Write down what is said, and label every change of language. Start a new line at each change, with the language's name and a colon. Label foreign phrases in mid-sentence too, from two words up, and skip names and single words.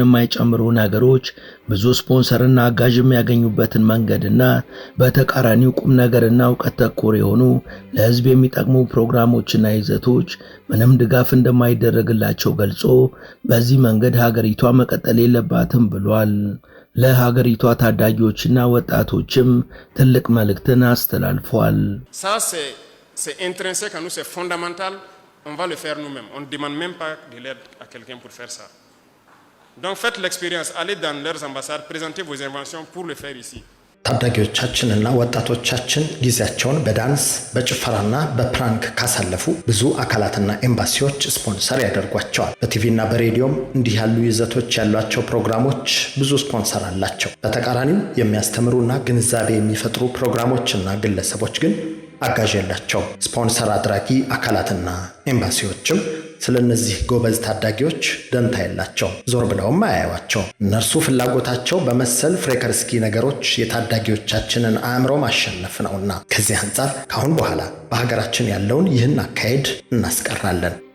Amharic: የማይጨምሩ ነገሮች ብዙ ስፖንሰርና አጋዥ የሚያገኙበትን መንገድና በተቃራኒው ቁም ነገርና እውቀት ተኮር የሆኑ ለሕዝብ የሚጠቅሙ ፕሮግራሞችና ይዘቶች ምንም ድጋፍ እንደማይደረግላቸው ገልጾ በዚህ መንገድ ሀገሪቷ መቀጠል የለባትም ብሏል። ለሀገሪቷ ታዳጊዎችና ወጣቶችም ትልቅ መልእክትን አስተላልፏል።
French: C'est intrinsèque à nous, c'est fondamental, on va le faire nous-mêmes. On ne demande même pas de l'aide à quelqu'un pour faire ça. Donc faites l'expérience, allez dans leurs ambassades, présentez vos inventions pour le faire ici.
Amharic: ታዳጊዎቻችንና ወጣቶቻችን ጊዜያቸውን በዳንስ በጭፈራና በፕራንክ ካሳለፉ ብዙ አካላትና ኤምባሲዎች ስፖንሰር ያደርጓቸዋል። በቲቪና በሬዲዮም እንዲህ ያሉ ይዘቶች ያሏቸው ፕሮግራሞች ብዙ ስፖንሰር አላቸው። በተቃራኒው የሚያስተምሩና ግንዛቤ የሚፈጥሩ ፕሮግራሞችና ግለሰቦች ግን አጋዥ የላቸው። ስፖንሰር አድራጊ አካላትና ኤምባሲዎችም ስለነዚህ ጎበዝ ታዳጊዎች ደንታ የላቸው፣ ዞር ብለውም አያዩዋቸው። እነርሱ ፍላጎታቸው በመሰል ፍሬከርስኪ ነገሮች የታዳጊዎቻችንን አእምሮ ማሸነፍ ነውና ከዚህ አንጻር ካሁን በኋላ በሀገራችን ያለውን ይህን አካሄድ እናስቀራለን።